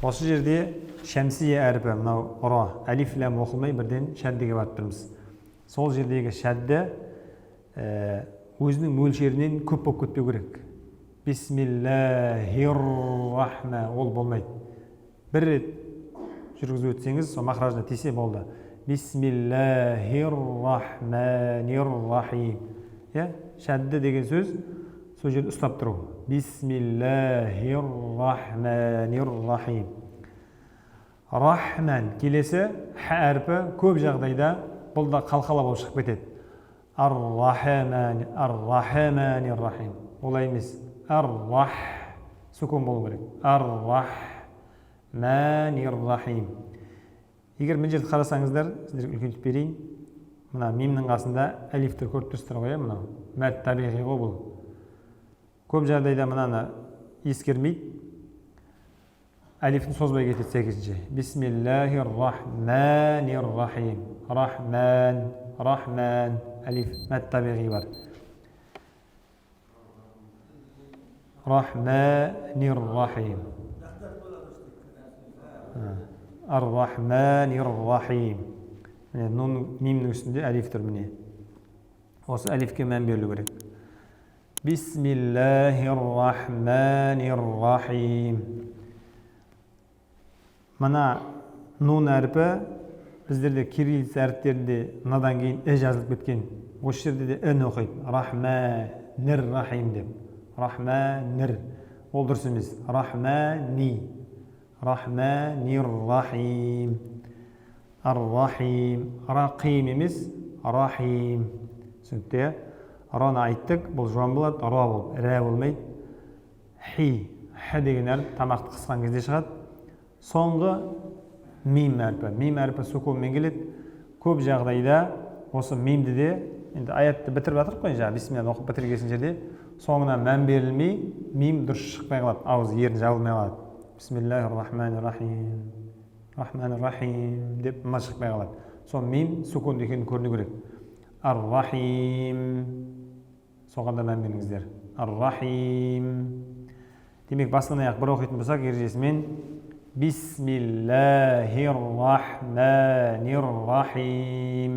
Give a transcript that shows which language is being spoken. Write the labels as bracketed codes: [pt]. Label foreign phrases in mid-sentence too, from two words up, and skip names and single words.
[kk] Осы жерде шәмсия әрпі, мынау ра, әлиф ләм оқылмай бірден шәддеге барып тұрмыз. Сол жердегі шәдді өзінің мөлшерінен көп болып кетпеу керек. [ar] بسم الله الرحمن, [kk] ол болмайды. Бір рет жүргізіп өтсеңіз, сол махражына тисе болды. [ar] بسم الله الرحمن الرحيم. [kk] Шәдді деген сөз сол жерде ұстап тұру. [ar] بسم الله الرحمن الرحيم. [kk] Рахман келесі ха әрпі көп жағдайда бұл да қалқала болып шығып кетеді. [ar] الرحمن الرحيم. [kk] Олай емес. Ар-рах сүкун болу керек. [ar] الرحمن الرحيم. [kk] Егер мына жерді қарасаңыздар, сіздерге үлкейтіп берейін. Мына мимнің қасында әлифті көріп тұрсыздар ғой, мынау. Мәд табиғи ғой бұл. Көп жағдайда мынаны ескермейді. Әлифін созбай кетеді сәйкесінше. [ar] بسم الله الرحمن الرحيم. رحمن، رحمن, [kk] әлиф, мәд табиғи бар. [ar] رحمن الرحيم. الرحمن الرحيم. [kk] Мимнің үстінде әлиф тұр міне. Осы әлифке мән берілу керек. [ar] بسم الله الرحمن الرحيم. [kk] Мына нун әрпі біздерде кириллица әріптерінде мынадан кейін жазылып кеткен. Осы жерде де ін оқиды. [ar] رحمن الرحيم [kk] деп. Рахманир. Ол дұрыс емес. Рахмани. [ar] رحمن الرحيم. الرحيم. [kk] Рақим емес. Рахим. Түсінікті. Раны айттық. Бұл жуан болады. Ра болып. Рә болмайды. Хи. Х деген әріп тамақты қысқан кезде шығады. Соңғы мим әрпі. Мим әрпі сүкунмен келеді. Көп жағдайда осы мимді де, енді аятты бітіріп жатырық қой, жаңа бисмилла оқып бітіргесін жерде соңынан мән берілмей, мим дұрыс шықпай қалады, ауыз ерін жабылмай қалады. [ar] بسم الله الرحمن الرحيم. رحمن الرحيم [kk] деп ма шықпай қалады. Сол мим сүкун екенін көріну керек. Ар-рахим. Соған да мән беріңіздер. Ар-рахим. Демек бастан аяқ бір оқитын болсақ ережесімен [ar] بسم الله الرحمن الرحيم.